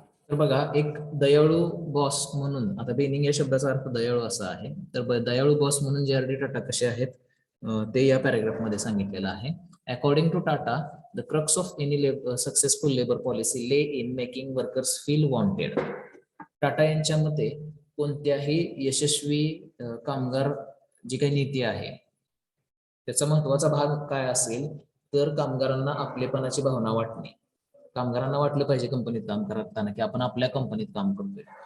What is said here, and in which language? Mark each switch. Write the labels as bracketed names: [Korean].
[Marathi] तर बघा, एक दयाळू बॉस म्हणून, आता बेनिंग या शब्दाचा अर्थ दयाळू असा आहे, तर दयाळू बॉस म्हणून JRD टाटा कसे आहेत ते या पॅराग्राफ मध्ये सांगितलेलं आहे. [English] According to Tata, the crux of any successful labour policy lay in making workers feel wanted. [Marathi] Tata यांच्या मते कोणत्याही यशस्वी कामगार जी काही नीती आहे त्याचा महत्वाचा भाग काय असेल तर कामगारांना आपलेपणाची भावना वाटणे. कामगारांना वाटलं पाहिजे कंपनीत काम करताना की आपण आपल्या कंपनीत काम करतोय.